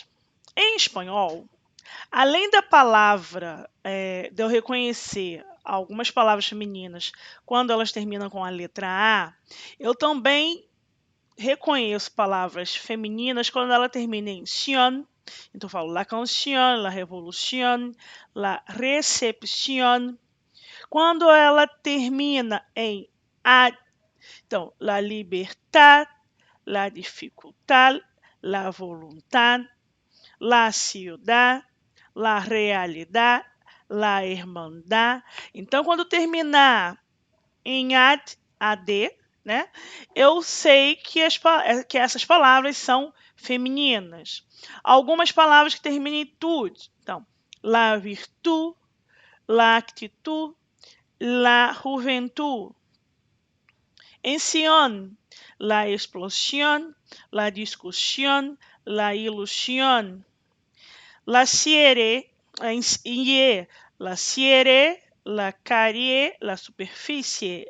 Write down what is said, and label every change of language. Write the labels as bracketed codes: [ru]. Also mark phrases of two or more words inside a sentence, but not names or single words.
[pt] Em espanhol, além da palavra, de eu reconhecer algumas palavras femininas quando elas terminam com a letra A, eu também reconheço palavras femininas quando ela termina em tion. Então, eu falo [es] la canción, la revolución, la recepción. [pt] Quando ela termina em ad, então, [es] la libertad, la dificultad, la voluntad, la ciudad, la realidad, la hermandad. [pt] Então, quando terminar em ad, né, eu sei que essas palavras são femininas. Algumas palavras que terminam em tud. Então, [es] la virtud, la actitud, la juventud. En Sion, la explosión, la discusión, la ilusión. La siere, en ie, la siere, la carie, la superficie.